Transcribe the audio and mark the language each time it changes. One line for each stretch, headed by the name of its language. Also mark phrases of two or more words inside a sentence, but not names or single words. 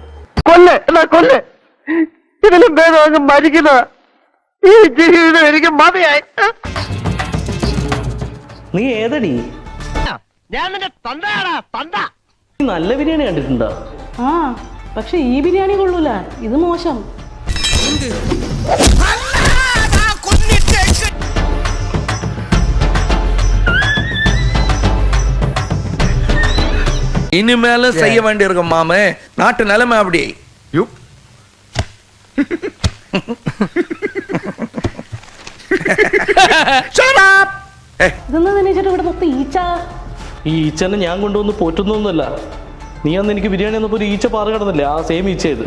Malayalam: ഇതിലും ഭേദം മരിക്കുന്ന ഈ ജീവിതം എനിക്ക് മതിയായി. നീ ഏതടി? ഞാൻ നിന്റെ തന്തയാടാ, തന്ത. നല്ല ബിരിയാണി കണ്ടിട്ടുണ്ടോ? ആ പക്ഷെ ഈ ബിരിയാണി കൊള്ളൂല, ഇത് മോശം.
Tamil: இனிமேல செய்ய வேண்டியிருக்கும் மாமே, நாட்டு நிலைமை அப்படி.
Malayalam: ഇതെന്നാ ദിനേശേട്ടൻ ഇവിടെ മൊത്തം ഈച്ച. ഈ ഈച്ചനെ ഞാൻ കൊണ്ടുവന്ന് പോറ്റുന്നൊന്നുമല്ല. നീ അന്ന് എനിക്ക് ബിരിയാണി വന്നപ്പോ ഒരു ഈച്ച പാറ കിടന്നില്ലേ, ആ സെയിം ഈച്ച ഇത്.